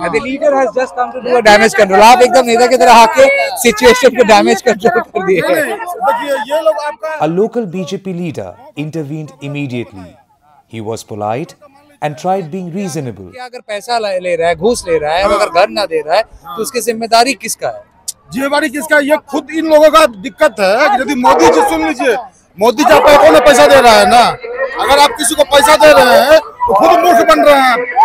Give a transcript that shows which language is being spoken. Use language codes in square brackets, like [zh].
[en] The leader has just come to do a damage control. [hi] आप एकदम नेता की तरह आके सिचुएशन को डैमेज कंट्रोल कर दिए। देखिए ये लोग आपका [en] A local BJP leader intervened immediately. He was polite and tried being reasonable. [hi] अगर पैसा ले रहा है, घूस ले रहा है, अगर घर ना दे रहा है, तो उसकी जिम्मेदारी किसका है? जिम्मेदारी किसका? ये खुद इन लोगों का दिक्कत है कि यदि मोदी जी सुन लीजिए, मोदी जी आपको कौन पैसा दे रहा है ना, अगर आप किसी को पैसा दे रहे हैं तो खुद मूर्ख बन रहे हैं।